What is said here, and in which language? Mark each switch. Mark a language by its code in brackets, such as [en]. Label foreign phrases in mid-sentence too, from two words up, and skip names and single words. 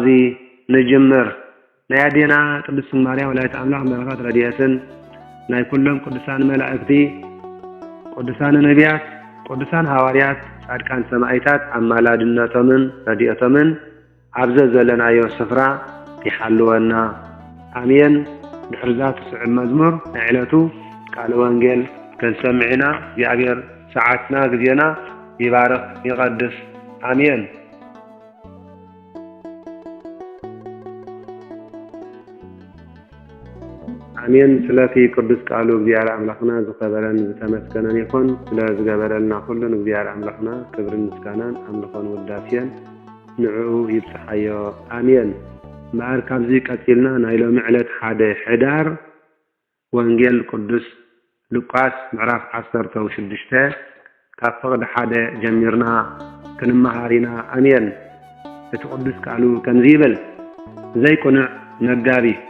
[ti] ንጅምር። ናይ አዴና ቅድስት ማርያም ወላዲተ አምላክ በረኸት ረድኤትን ናይ ኩሎም ቅዱሳን መላእክቲ ቅዱሳን ነቢያት ቅዱሳን ሐዋርያት ጻድቃን ሰማዕታት አማላድነቶምን ረድኤቶምን ኣብዚ ዘለናዮ ስፍራ ይሓልወና አሜን። ድሕሪ ዛ ትስዕብ መዝሙር ናይ ዕለቱ ቃል ወንጌል ከንሰምዕና እግዚአብሔር ሰዓትና ጊዜና ይባርክ ይቀድስ አሜን። አሜን። ስለቲ ቅዱስ ቃሉ እግዚአብሔር አምላኽና ዝኸበረን ዝተመስገነን ይኹን። ስለ ዝገበረልና ኩሉን እግዚአብሔር አምላኽና ክብርን ምስጋናን አምልኾን ውዳሴን ንዕኡ ይብፅሓዮ አሜን። እምበኣር ካብዚ ቀፂልና ናይ ሎሚ ዕለት ሓደ ሕዳር ወንጌል ቅዱስ ሉቃስ ምዕራፍ 16 ካብ ፍቅዲ 1 ጀሚርና ክንመሃሪና አሜን። እቲ ቅዱስ ቃሉ ከምዚ ይብል ዘይቁንዕ መጋቢ